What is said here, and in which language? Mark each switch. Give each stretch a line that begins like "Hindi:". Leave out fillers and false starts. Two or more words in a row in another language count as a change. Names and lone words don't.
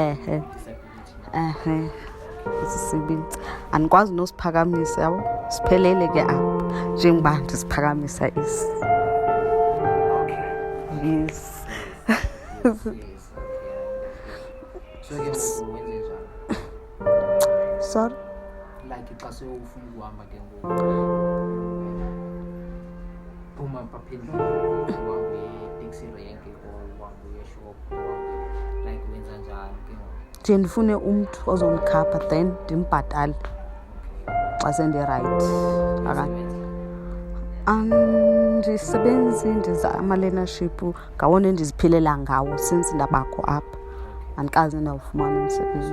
Xhosa: Asisebenzi. Andikwazi nosiphakamisa, yabo. Siphelele ke apha njengoba ndisiphakamisa esi.
English: Yes.
Xhosa: So ke ngoku wenze njani?
English: Sorry.
Xhosa: Like xa sewufuna ukuhamba ke ngoku uphuma phaphendlini uhambe
English: taxi rank
Xhosa: or uhambe shop like wenza njani ke ngoku? Nje ndifune umntu ozondikhapha then ndimbhatale xa sendirayithi. Andisebenzi, ndiza ama-learnership ngawona endiziphilela ngawo since ndabakho apha, andikaze ndawufumana umsebenzi.